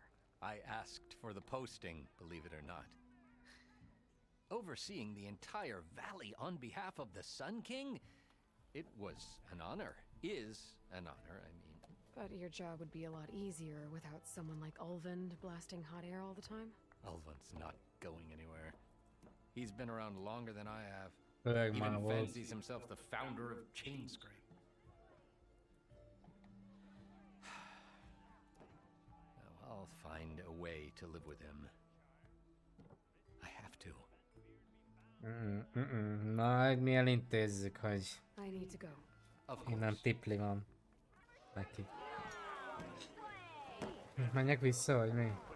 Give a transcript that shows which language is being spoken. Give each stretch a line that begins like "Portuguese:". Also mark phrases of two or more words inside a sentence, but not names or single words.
English: I asked for the posting, believe it or not. Overseeing the entire valley on behalf of the Sun King? It was an honor. Is an honor, I mean. But your job would be a lot easier without someone like Ulvund blasting hot air all the time? Ulvund's not going anywhere. He's been around longer than I have.
Hungarian: Főleg
English: Even
Hungarian: már volt.
English: fancies himself the founder of Chainscrape. Now, I'll find a way to live with him. I have to.
Hungarian: Majd mi elintézzük, hogy
English: I need to go. Of
Hungarian: innen
English: course.
Hungarian: tipli van neki. Menjek vissza, vagy mi?